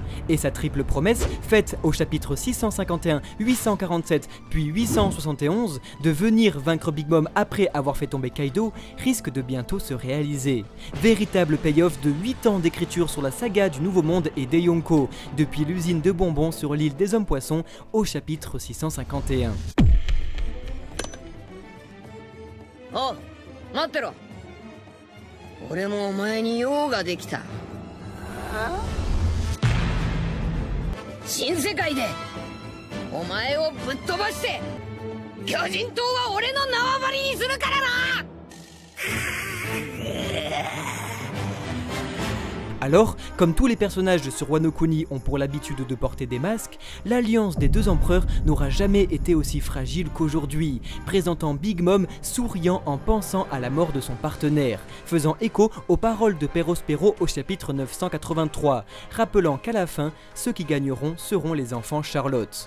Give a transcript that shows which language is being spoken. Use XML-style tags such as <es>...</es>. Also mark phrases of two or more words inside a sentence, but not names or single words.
<fr>Et sa triple promesse, faite au chapitre 651, 847 puis 871, de venir vaincre Big Mom après avoir fait tomber Kaido, risque de bientôt se réaliser. Véritable payoff de 8 ans d'écriture sur la saga du Nouveau Monde et des Yonko, depuis l'usine de bonbons sur l'île des Hommes-Poissons au chapitre 651.</fr> <ja>Oh, 待ってろ。俺もお前に用ができた。新世界でお前をぶっ飛ばして巨人島は俺の縄張りにするからな。</ja> <fr>Alors, comme tous les personnages sur Wano Kuni ont pour l'habitude de porter des masques, l'alliance des deux empereurs n'aura jamais été aussi fragile qu'aujourd'hui, présentant Big Mom souriant en pensant à la mort de son partenaire, faisant écho aux paroles de Perospero au chapitre 983, rappelant qu'à la fin, ceux qui gagneront seront les enfants Charlotte.</fr>